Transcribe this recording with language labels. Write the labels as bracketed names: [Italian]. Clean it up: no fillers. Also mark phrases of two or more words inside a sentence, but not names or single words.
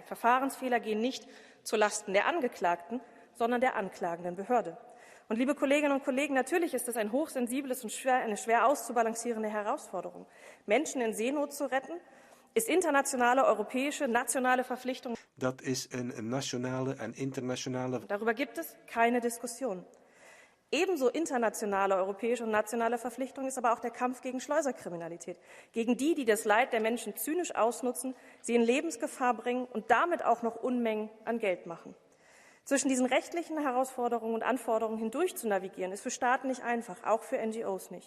[German] Verfahrensfehler gehen nicht zulasten der Angeklagten, sondern der anklagenden Behörde. Und liebe Kolleginnen und Kollegen, natürlich ist es ein hochsensibles und eine schwer auszubalancierende Herausforderung. Menschen in Seenot zu retten, ist internationale, europäische, nationale Verpflichtung. [Dutch] dat is een nationale en internationale. [German] Darüber gibt es keine Diskussion. Ebenso internationale, europäische und nationale Verpflichtung ist aber auch der Kampf gegen Schleuserkriminalität, gegen die das Leid der Menschen zynisch ausnutzen, sie in Lebensgefahr bringen und damit auch noch Unmengen an Geld machen. Zwischen diesen rechtlichen Herausforderungen und Anforderungen hindurch zu navigieren, ist für Staaten nicht einfach, auch für NGOs nicht.